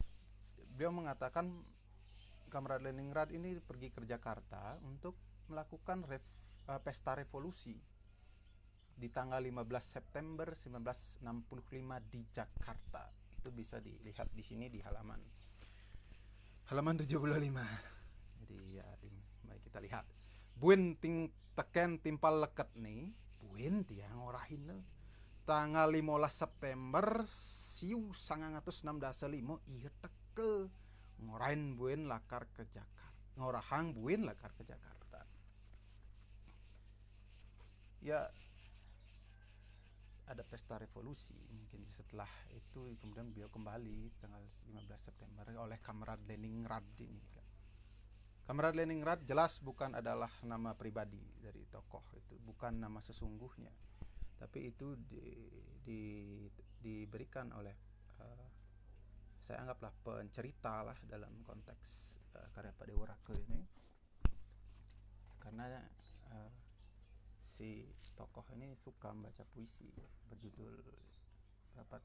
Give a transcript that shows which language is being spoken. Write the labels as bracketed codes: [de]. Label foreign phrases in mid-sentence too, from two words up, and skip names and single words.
[id] Beliau mengatakan Kamarad Leningrad ini pergi ke Jakarta untuk melakukan pesta revolusi di tanggal 15 September 1965 di Jakarta. Itu bisa dilihat di sini di halaman 75. Jadi ya, mari kita lihat. [ban] Buin teken timpal leket nih, buin tiang orahin tanggal 15 September siu 1965 iya teke ngorain buin lakar ke Jakarta, ngorahang buin lakar ke Jakarta. [id] Ya, ada pesta revolusi mungkin setelah itu, kemudian beliau kembali tanggal 15 September oleh Kamarad Leningrad ini kan. Kamarad Leningrad jelas bukan adalah nama pribadi dari tokoh itu, bukan nama sesungguhnya, tapi itu diberikan oleh saya anggaplah pencerita lah dalam konteks karya Pak Dewo Rake ini, karena si tokoh ini suka membaca puisi berjudul berapa tuh?